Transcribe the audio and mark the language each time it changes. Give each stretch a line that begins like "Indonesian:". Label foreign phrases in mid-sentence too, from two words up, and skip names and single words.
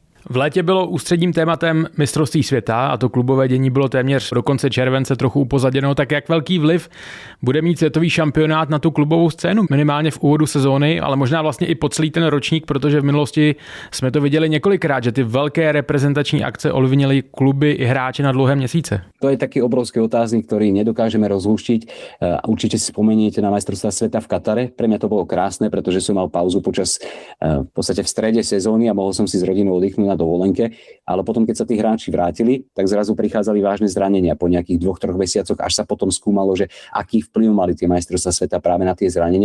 Czech: V létě bylo ústředním tématem mistrovství světa a to klubové dění bylo téměř do konce července trochu upozaděno. Tak jak velký vliv bude mít světový šampionát na tu klubovou scénu? Minimálně v úvodu sezóny, ale možná vlastně i po celý ten ročník, protože v minulosti jsme to viděli několikrát, že ty velké reprezentační akce ovlivnily kluby i hráče na dlouhé měsíce.
Slovak: To je taký obrovský otáznik, ktorý nedokážeme rozlúštiť. Určite si spomeniete na majstrovstvá sveta v Katare. Pre mňa to bolo krásne, pretože som mal pauzu počas v podstate v strede sezóny a mohol som si s rodinou oddychnúť na dovolenke, ale potom, keď sa tí hráči vrátili, tak zrazu prichádzali vážne zranenia po nejakých 2-3 mesiacoch, až sa potom skúmalo, že aký vplyv mali tie majstrovstvá sveta práve na tie zranenia.